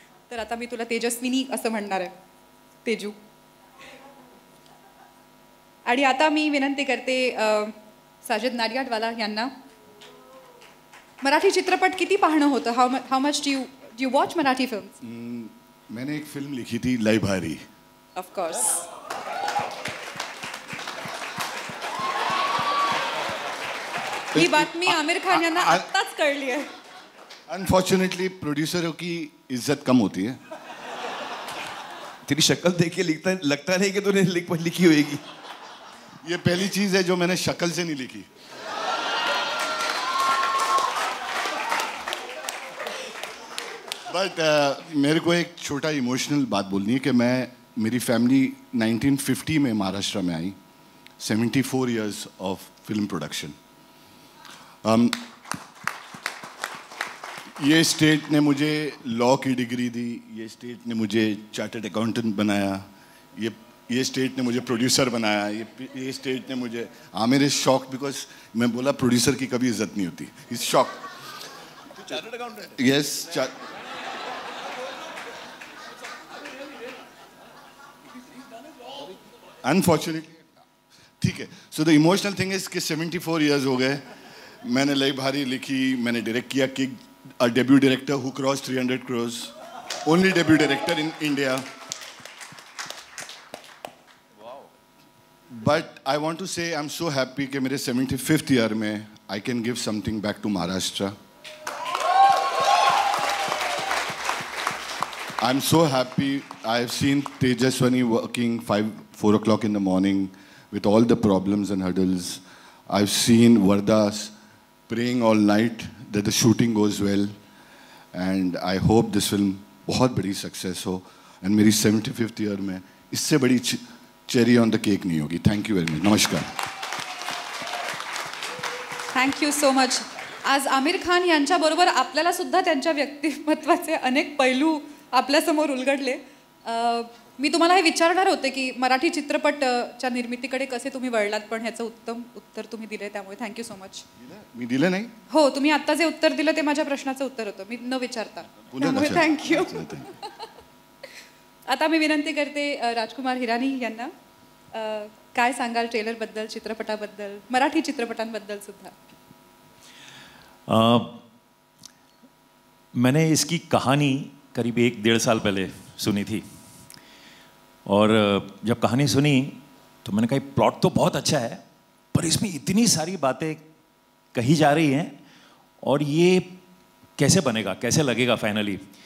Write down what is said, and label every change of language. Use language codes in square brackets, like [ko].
[mr] तर आता मी तुला तेजस्विनी असं म्हणणार आहे, तेजू. आणि आता मी विनंती करते साजिद नाडियाडवाला यांना, मराठी चित्रपट किती पाहणं होतं? [en] How much do you watch Marathi films? [hi] मैंने एक फिल्म लिखी थी, लय भारी. [en] Of course. [mr] ही बातमी आमिर खान यांना आत्ताच कळली आहे. [hi] अनफॉर्चुनेटली प्रोड्यूसरों की इज्जत कम होती है. तेरी शक्ल देख के लगता नहीं कि तूने लिखी होगी. ये पहली चीज है जो मैंने शक्ल से नहीं लिखी. बट मेरे को एक छोटा इमोशनल बात बोलनी है कि मेरी फैमिली 1950 में महाराष्ट्र में आई. [en] 74 years of film production. [hi] ये स्टेट ने मुझे लॉ की डिग्री दी, ये स्टेट ने मुझे चार्टर्ड अकाउंटेंट बनाया, ये स्टेट ने मुझे प्रोड्यूसर बनाया, ये स्टेट ने मुझे [en] Aamir is shocked because [hi] मैं बोला प्रोड्यूसर की कभी इज्जत नहीं होती. [en] Is shocked. Chartered accountant. Yes. [hi] Unfortunately ठीक है. [en] so the emotional thing is कि 74 years [hi] हो गए. मैंने लई भारी लिखी, मैंने डायरेक्ट किया. [en] Kick, a debut director who crossed 300 crores. Only debut director in India. Wow. But I want to say I'm so happy [hi] कि मेरे [en] 75th year [hi] में [en] I can give something back to Maharashtra. I'm so happy. I've seen Tejaswani working 4 o'clock in the morning with all the problems and hurdles. I've seen Vardas praying all night that the shooting goes well, and I hope this film [hi] बहुत बड़ी [en] success [hi] हो, [en] and [hi] मेरी [en] 75th year [hi] में इससे बड़ी [en] cherry on the cake [hi] नहीं होगी. [en] Thank you very much. नमस्कार. Thank you so much. [mr] आज आमिर खान यांच्याबरोबर आपल्याला सुद्धा त्यांच्या व्यक्तिमत्वाचे अनेक पैलू आपल्यासमोर उलगडले. मी तुम्हाला हे विचारणार होते की मराठी चित्रपटच्या निर्मितीकडे कसे तुम्ही वळलात, पण ह्याचं उत्तम उत्तर तुम्ही दिले, त्यामुळे [en] Thank you so much. [mr] मी दिलं नाही. हो, तुम्ही आता जे उत्तर दिलं ते माझ्या प्रश्नाचं उत्तर होतं, मी न विचारता. त्यामुळे थँक्यू. आता मी विनंती करते राजकुमार हिरानी यांना, काय सांगाल ट्रेलरबद्दल, चित्रपटाबद्दल, मराठी चित्रपटांबद्दल सुद्धा. [hi] मैंने इसकी कहानी करीब 1-1.5 साल पहले सुनी थी, और जब कहानी सुनी तो मैंने कहा प्लॉट तो बहुत अच्छा है, पर इसमें इतनी सारी बातें कही जा रही हैं, और ये कैसे बनेगा, कैसे लगेगा फाइनली.